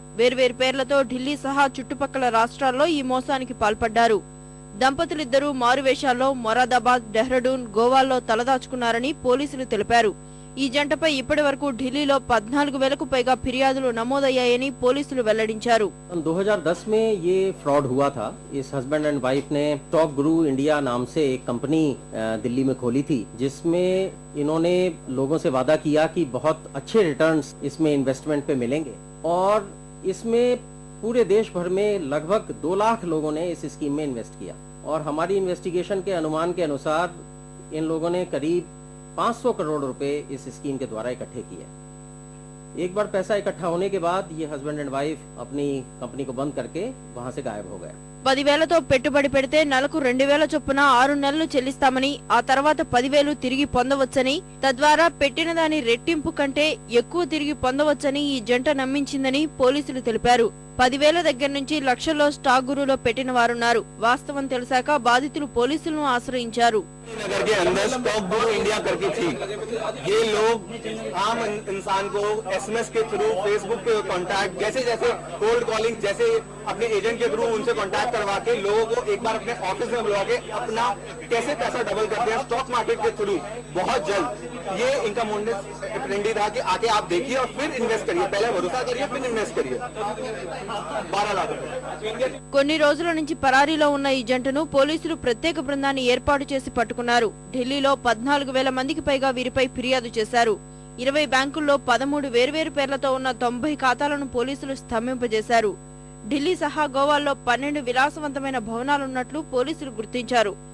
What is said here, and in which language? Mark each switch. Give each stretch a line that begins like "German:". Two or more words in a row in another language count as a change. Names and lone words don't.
Telugu: వేర్వేరు పేర్లతో ఢిల్లీ సహా చుట్టుపక్కల రాష్ట్రాల్లో ఈ మోసానికి పాల్పడ్డారు. దంపతులిద్దరూ మారువేషాల్లో మొరాదాబాద్, డెహ్రాడూన్, గోవాల్లో తలదాచుకున్నారని పోలీసులు తెలిపారు. ఈ జంటపై ఇప్పటి వరకు ఢిల్లీలో 14,000కు పైగా ఫిర్యాదులు నమోదయ్యాయని పోలీసులు వెల్లడించారు.
Hindi: 2010 में ये फ्रॉड हुआ था. इस
English: husband and wife
Hindi: ने स्टॉक गुरु इंडिया नाम से एक कंपनी दिल्ली में खोली थी, जिसमें इन्होंने लोगों से वादा किया कि बहुत अच्छे रिटर्न्स इसमें इन्वेस्टमेंट पे मिलेंगे, और इसमें पूरे देश भर में लगभग 2 लाख लोगों ने इस स्कीम में इन्वेस्ट किया, और हमारी इन्वेस्टिगेशन के अनुमान के अनुसार इन लोगों ने करीब 500 करोड़ रुपए इस स्कीम के द्वारा इकट्ठे किए। एक बार पैसा इकट्ठा होने के बाद ये
English: husband and wife
Hindi: अपनी कंपनी को बंद करके वहां से गायब हो गए.
Telugu: 10,000తో పెట్టుబడి పెడితే నెలకు 2,000 చొప్పున 6 నెలలు చెల్లిస్తామని, ఆ తర్వాత 10,000 తిరిగి పొందవచ్చని, తద్వారా పెట్టిన దాని రెట్టింపు కంటే ఎక్కువ తిరిగి పొందవచ్చని ఈ జంట నమ్మించిందని పోలీసులు తెలిపారు. 10,000 దగ్గర నుంచి లక్షల్లో స్టాక్ గురులో పెట్టిన వారున్నారు. వాస్తవం తెలిసాక బాధితులు పోలీసులను ఆశ్రయించారు.
Hindi: नगर के अंदर स्टॉक गुरु इंडिया करके थी. ये लोग आम इंसान को एसएमएस के थ्रू, फेसबुक पे कांटेक्ट, जैसे जैसे
English: cold calling,
Hindi: जैसे अपने एजेंट के थ्रू उनसे कांटेक्ट करवा के लोगों को एक बार अपने ऑफिस में बुला के अपना कैसे पैसा डबल करते हैं
English: stock market
Hindi: के थ्रू. बहुत जल्द ये इनका
Latin: modus operandi
Hindi: था कि आके आप देखिए और फिर इन्वेस्ट करिए, पहले भरोसा करिए फिर इन्वेस्ट करिए. 12 लाख.
Telugu: కొన్ని రోజుల నుంచి పరారీలో ఉన్న ఈ జంటను పోలీసులు ప్రత్యేక బృందాన్ని ఏర్పాటు చేసి పట్టుకున్నారు. ఢిల్లీలో 14,000 మందికి పైగా వీరిపై ఫిర్యాదు చేశారు. 20 బ్యాంకుల్లో 13 వేర్వేరు పేర్లతో ఉన్న 90 ఖాతాలను పోలీసులు స్తంభింపజేశారు. ఢిల్లీ సహా గోవాల్లో 12 విలాసవంతమైన భవనాలున్నట్లు పోలీసులు గుర్తించారు.